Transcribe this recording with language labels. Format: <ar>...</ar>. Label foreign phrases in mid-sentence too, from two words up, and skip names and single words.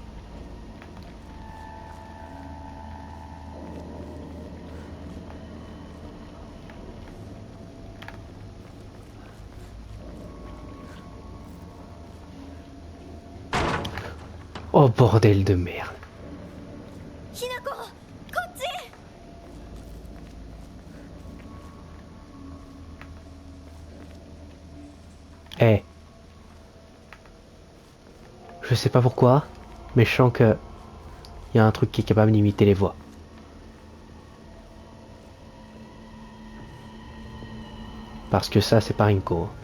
<fr>Oh bordel de merde.</fr> <ja>ひなこ、こっち。 Eh.</ja> <fr>Je sais pas pourquoi, mais je sens que y a un truc qui est capable d'imiter les voix. Parce que ça, c'est pas Rinko.</fr>